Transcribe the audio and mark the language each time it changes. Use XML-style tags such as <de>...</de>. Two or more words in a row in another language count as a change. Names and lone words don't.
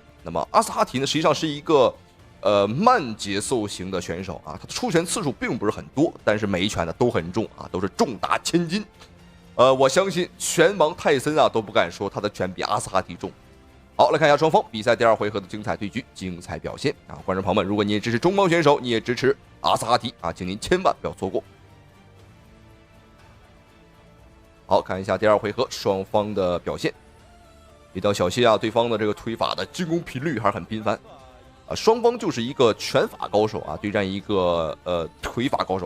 <zh>那麼阿斯哈提呢，實際上是一個慢節奏型的選手啊，他的出拳次數並不是很多，但是每一拳呢都很重啊，都是重達千斤。我相信拳王泰森啊都不敢說他的拳比阿斯哈提重。好，来看一下双方比赛第二回合的精彩对局、精彩表现啊！观众朋友们，如果你也支持中方選手，你也支持阿斯哈提啊，請您千萬不要錯過。好，看一下第二回合雙方的表現。比較小心啊，對方的這個推法的進攻頻率還是很頻繁啊。雙方就是一個拳法高手啊，對戰一個腿法高手。</zh>